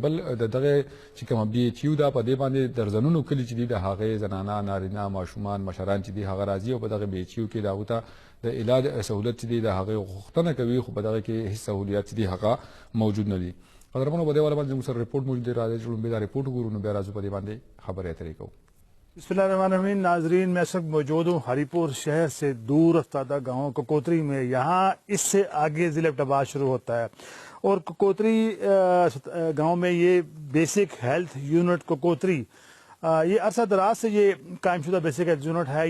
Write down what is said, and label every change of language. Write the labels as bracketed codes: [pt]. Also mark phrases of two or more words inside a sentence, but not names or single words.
[ps] بل د دغه چې کومه بي ایچ یو ده په دې باندې درزنونو کلي چې دي د هغې زنانه نارینه ماشومان مشران چې دي هغه راځي او په دغه بي ایچ یو کې د هغو ته د علاج سهولت چې دی د هغې غوښتنه کوي خو په دغه کې هېڅ سهولیات چې دي هغه موجود نه دي. قدرمنو په دې والا باندې زموږ سره رپورټ موجود دی. راځئ چې لومړی دا رپورټ وګورو نو بیا راځو په دې باندې خبرې اترې کوو. [ar] بسم اللہ الرحمن الرحیم. [ur] ناظرین میں اس وقت موجود ہوں ہری پور شہر سے دور افتادہ گاؤں ککوتری میں. یہاں اس سے آگے ضلع ایبٹ آباد شروع ہوتا ہے اور ککوتری گاؤں میں یہ [en] basic health unit [ur] ککوتری یہ عرصہ دراز سے یہ قائم شدہ [en] basic health unit [ur] ہے.